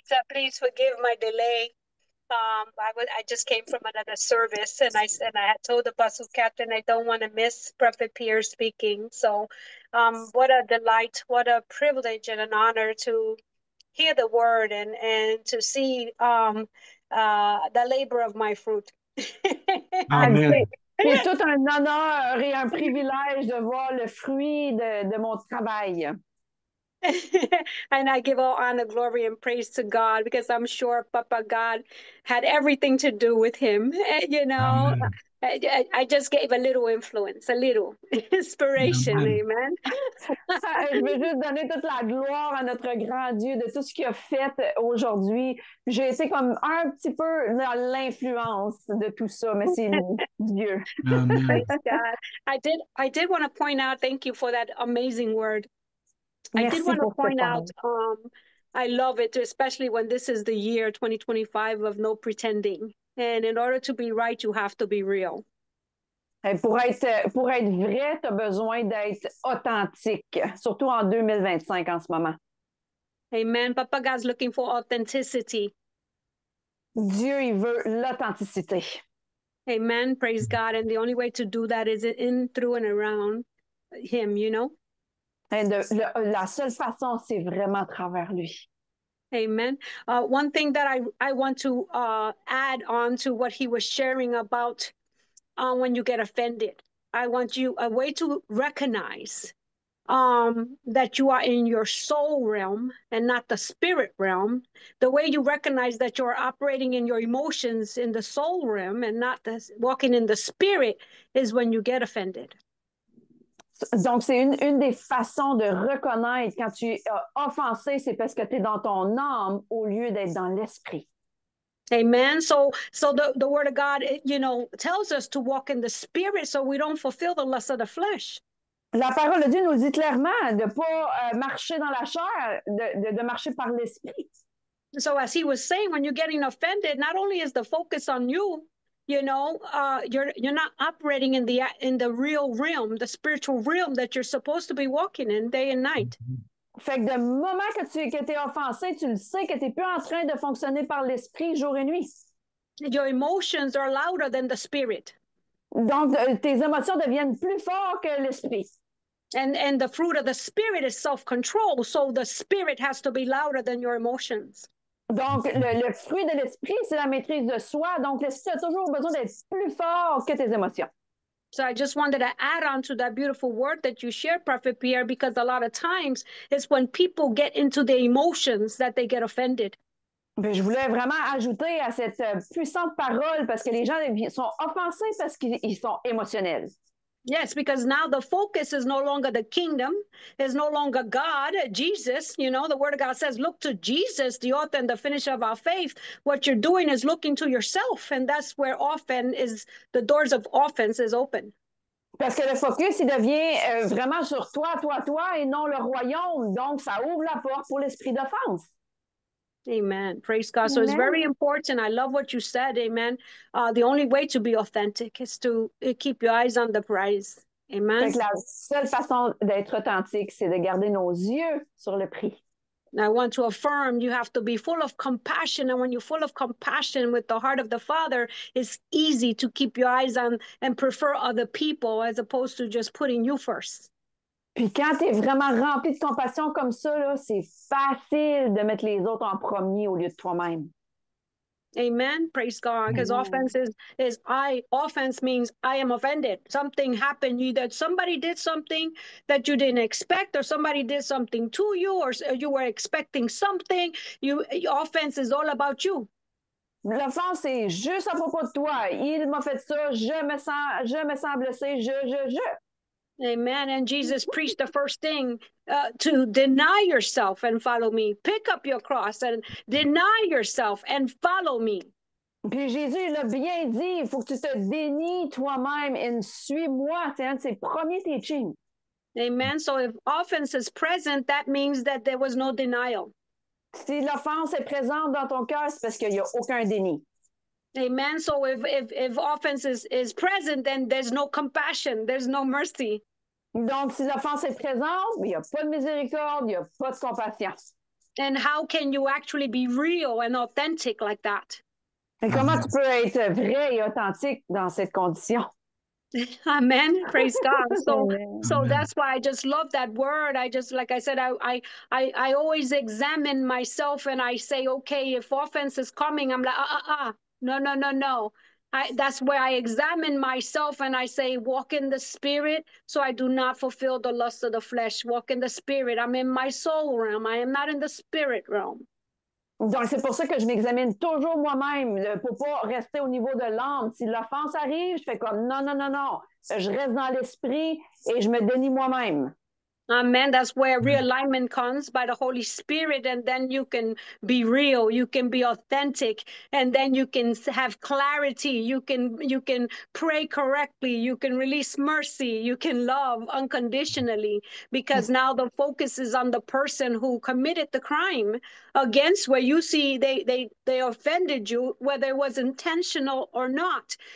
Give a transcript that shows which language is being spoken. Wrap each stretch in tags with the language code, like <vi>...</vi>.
<en>Please forgive my delay. I just came from another service, and I had told Apostle Captain I don't want to miss Prophet Pierre speaking. So, what a delight, what a privilege and an honor to hear the word and to see the labor of my fruit. Amen.</en> <fr>C'est tout un honneur et un privilège de voir le fruit de mon travail.</fr> <en>And I give all honor, glory, and praise to God, because I'm sure Papa God had everything to do with him. Amen. I just gave a little influence, a little inspiration. Amen. Amen.</en> <fr>Je veux juste donner toute la gloire à notre grand Dieu de tout ce qu'il a fait aujourd'hui. J'ai été comme un petit peu dans l'influence de tout ça, mais c'est Dieu. Amen.</fr> <en>Praise God. I did want to point out, thank you for that amazing word. I</en> <fr>Merci</fr> <en>did want to</en> <fr>pour</fr> <en>point</en> <fr>cette</fr> <en>out, I love it, especially when this is the year 2025 of no pretending. And in order to be right, you have to be real.</en> <fr>Pour être vrai, tu as besoin d'être authentique, surtout en 2025 en ce moment. Amen.</fr> <en>Papa God's looking for authenticity.</en> <fr>Dieu, il veut l'authenticité.</fr> <en>Amen. Praise God. And the only way to do that is in, through, and around Him, you know?</en> <fr>Et la seule façon, c'est vraiment à travers lui. Amen.</fr> <en>One thing that I want to add on to what he was sharing about when you get offended. I want you a way to recognize that you are in your soul realm and not the spirit realm. The way you recognize that you're operating in your emotions in the soul realm and not walking in the spirit is when you get offended.</en> <fr>Donc, c'est une des façons de reconnaître quand tu es offensé, c'est parce que tu es dans ton âme au lieu d'être dans l'esprit. Amen.</fr> <en>So the word of God, you know, tells us to walk in the spirit so we don't fulfill the lust of the flesh.</en> <fr>La parole de Dieu nous dit clairement de ne pas marcher dans la chair, de marcher par l'esprit.</fr> <en>So as he was saying, when you're getting offended, not only is the focus on you, you know, you're not operating in the real realm, the spiritual realm that you're supposed to be walking in day and night.</en> <fr>Fait que de moment que tu es offensé, tu le sais que tu n'es plus en train de fonctionner par l'esprit jour et nuit.</fr> <en>Your emotions are louder than the spirit.</en> <fr>Donc, tes émotions deviennent plus fortes que l'esprit.</fr> <en>And the fruit of the spirit is self-control. So the spirit has to be louder than your emotions.</en> <fr>Donc, le fruit de l'esprit, c'est la maîtrise de soi. Donc, l'esprit a toujours besoin d'être plus fort que tes émotions.</fr> <en>So I just wanted to add on to that beautiful word that you shared, Prophet Pierre, because a lot of times it's when people get into their emotions that they get offended.</en> <fr>Puis je voulais vraiment ajouter à cette puissante parole parce que les gens sont offensés parce qu'ils sont émotionnels.</fr> <en>Yes, because now the focus is no longer the kingdom, is no longer God, Jesus. You know, the word of God says, look to Jesus, the author and the finisher of our faith. What you're doing is looking to yourself, and that's where the doors of offense is open.</en> <fr>Parce que le focus, il devient vraiment sur toi, toi, et non le royaume. Donc, ça ouvre la porte pour l'esprit d'offense.</fr> <en>Amen. Praise God. So Amen. it's very important. I love what you said. Amen. The only way to be authentic is to keep your eyes on the prize. Amen.</en> <fr>Fait que la seule façon d'être authentique, c'est de garder nos yeux sur le prix.</fr> <en>I want to affirm you have to be full of compassion. And when you're full of compassion with the heart of the Father, it's easy to keep your eyes on and prefer other people as opposed to just putting you first.</en> <fr>Puis quand tu es vraiment rempli de compassion comme ça, là, c'est facile de mettre les autres en premier au lieu de toi-même.</fr> <en>Amen. Praise God. Because offense offense means I am offended. Something happened, that somebody did something that you didn't expect, or somebody did something to you, or you were expecting something. Offense is all about you.</en> <fr>L'offense, c'est juste à propos de toi. Il m'a fait ça, je me sens blessé, je. Amen.</fr> <en>And Jesus preached the first thing to deny yourself and follow me. Pick up your cross and deny yourself and follow me.</en> <fr>Puis Jésus l'a bien dit, il faut que tu te dénies toi-même et suis-moi. C'est un de ses premiers teachings. Amen.</fr> <en>So if offense is present, that means that there was no denial.</en> <fr>Si l'offense est présente dans ton cœur, c'est parce qu'il n'y a aucun déni. Amen.</fr> <en>So if offense is present, then there's no compassion, there's no mercy.</en> <fr>Donc, si l'offense est présente, il n'y a pas de miséricorde, il n'y a pas de compassion.</fr> <en>And how can you actually be real and authentic like that?</en> <fr>Et comment tu peux être vrai et authentique dans cette condition?</fr> <en>Amen. Praise God. So Amen. so that's why I just love that word. I just, like I said, I always examine myself and I say, okay, if offense is coming, I'm like, no. That's where I examine myself and I say, walk in the spirit, so I do not fulfill the lust of the flesh. Walk in the spirit. I'm in my soul realm. I am not in the spirit realm.</en> <fr>Donc, c'est pour ça que je m'examine toujours moi-même pour pas rester au niveau de l'âme. Si l'offense arrive, je fais comme non, non, non, non. Je reste dans l'esprit et je me dénie moi-même. Amen.</fr> <en>That's where realignment comes by the Holy Spirit, and then you can be real, you can be authentic, and then you can have clarity. You can pray correctly, you can release mercy, you can love unconditionally, because now the focus is on the person who committed the crime against, where you see they offended you, whether it was intentional or not.</en>